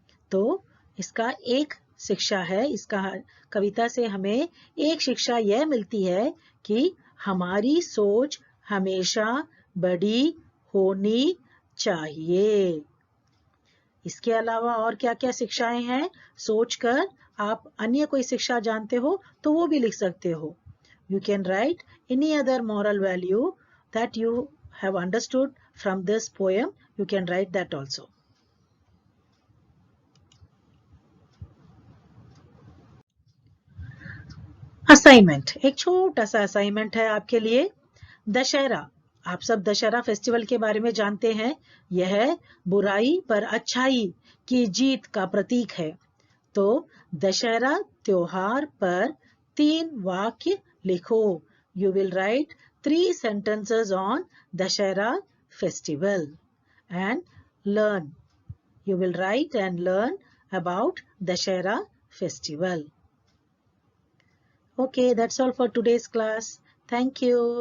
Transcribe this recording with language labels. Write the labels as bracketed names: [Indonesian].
[Hindi] तो इसका एक शिक्षा है, इसका कविता से हमें एक शिक्षा यह मिलती है कि हमारी सोच हमेशा बड़ी होनी चाहिए। इसके अलावा और क्या क्या शिक्षाएं हैं? सोचकर आप अन्य कोई शिक्षा जानते हो तो वो भी लिख सकते हो। [English] You can write any other moral value that you have understood from this poem. You can write that also. [Hindi] Assignment, एक छोटा सा असाइनमेंट है आपके लिए। दशहरा, आप सब दशहरा फेस्टिवल के बारे में जानते हैं। यह बुराई पर अच्छाई की जीत का प्रतीक है। तो दशहरा त्योहार पर 3 वाक्य लिखो। [English] You will write 3 sentences on Dashera festival and learn. You will write and learn about Dashera festival. Okay, that's all for today's class. Thank you.